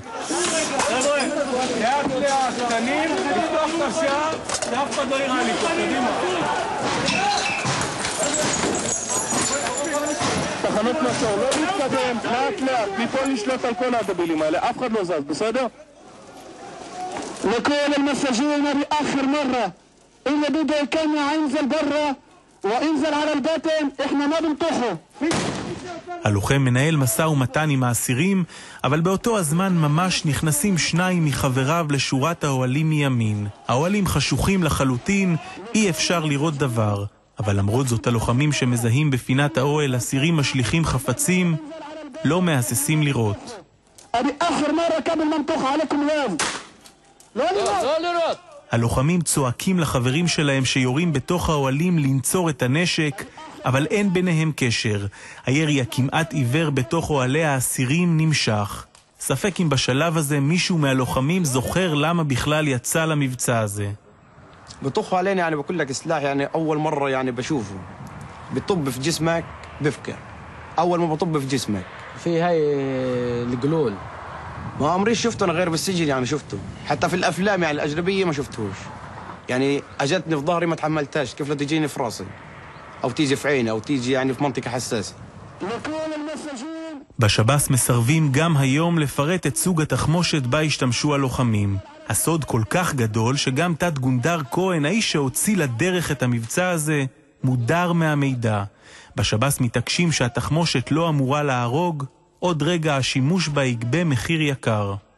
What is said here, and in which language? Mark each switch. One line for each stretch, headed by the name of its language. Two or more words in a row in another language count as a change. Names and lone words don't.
Hebrew: חבר'ה, לאט לאט, קטנים, לפתוח את השער, שאף אחד לא יראה לי פה, קדימה. תחנות מסור, לא להתקדם, לאט לאט, מפה נשלט על כל הדבילים האלה, אף אחד לא זז, בסדר?
Arabic: לכל المساجين بآخر مرة اللي بده يكمل ينزل برا وينزل على البطن احنا ما بنطحه.
Hebrew: הלוחם מנהל משא ומתן עם האסירים, אבל באותו הזמן ממש נכנסים שניים מחבריו לשורת האוהלים מימין. האוהלים חשוכים לחלוטין, אי אפשר לראות דבר. אבל למרות זאת הלוחמים שמזהים בפינת האוהל אסירים משליכים חפצים, לא מהססים לראות.
Arabic: بآخر مرة قبل ما نطح عليكم اليوم.
Hebrew: לא לראות. הלוחמים צועקים לחברים שלהם שיורים בתוך האוהלים לנצור את הנשק, אבל אין ביניהם קשר. הירי הכמעט עיוור בתוך אוהלי האסירים נמשך. ספק אם בשלב הזה מישהו מהלוחמים זוכר למה בכלל יצא למבצע הזה.
Arabic: بطخوا علينا يعني بقول لك سلاح يعني أول مرة يعني بشوفه بطب في جسمك بفكر أول ما بطب في جسمك في هاي الجلول ما عمري شفته أنا غير بالسجن يعني شفته حتى في الأفلام يعني الأجنبية ما شفتهوش يعني أجتني في ظهري ما تحملتهاش كيف لا تجيني في راسي أو تيجي في عيني أو تيجي يعني في منطقة حساسة.
Hebrew: בשב"ס מסרבים גם היום לפרט את סוג התחמושת בה השתמשו הלוחמים. הסוד כל כך גדול שגם תת גונדר כהן, האיש שהוציא לדרך את המבצע הזה, מודר מהמידע. בשב"ס מתעקשים שהתחמושת לא אמורה להרוג, עוד רגע השימוש בה יגבה מחיר יקר.